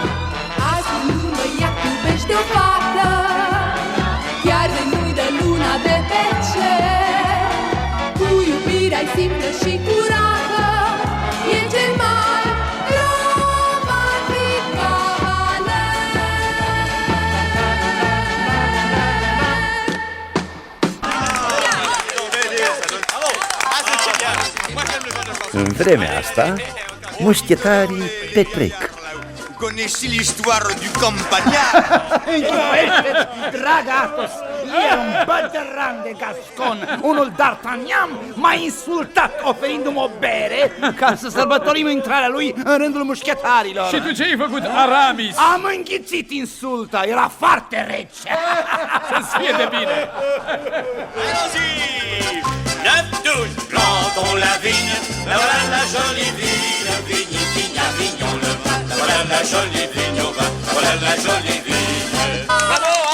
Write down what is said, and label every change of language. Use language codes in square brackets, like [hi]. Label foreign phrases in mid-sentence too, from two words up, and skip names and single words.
[ro] Azi când un băiat iubește o fată, chiar de nu-i dă luna de pe cer, cu iubirea-i simplă și curată, e cel mai romantic cavaler. În vremea asta, mușchetarii petrec. [fr] Connaissez l'histoire du campagnard? [ro] Dragă Athos, e un bătrân de gascon, unul d'Artagnan, m-a insultat oferindu-mi o bere ca să sărbătorim intrarea lui în rândul mușchetarilor. Și tu ce ai făcut, Aramis? Am înghițit insulta, era foarte rece. Să-ți fie de bine! [fr] Allons-y! 9-12, plantons la vigne, la voilà la jolie vigne, vigne, vigne, vignon le vin, la voilà la jolie vigne au vin, la voilà la jolie vigne.